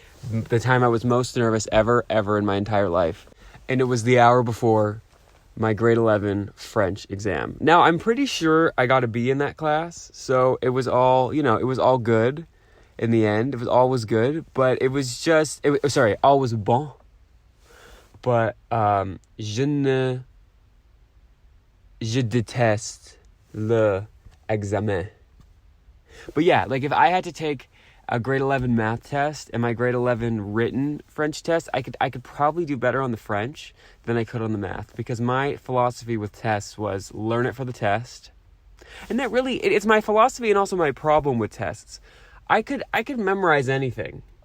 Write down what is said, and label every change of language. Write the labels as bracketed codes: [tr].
[en] the time I was most nervous ever in my entire life. And it was the hour before my grade 11 French exam. Now, I'm pretty sure I got a B in that class, so it was all, it was all good in the end. All was good, but it was just, all was bon. But, [fr] je déteste le examen. [en] But yeah, like if I had to take a grade 11 math test and my grade 11 written French test, I could probably do better on the French than I could on the math, because my philosophy with tests was learn it for the test. And that really, it's my philosophy and also my problem with tests. I could memorize anything.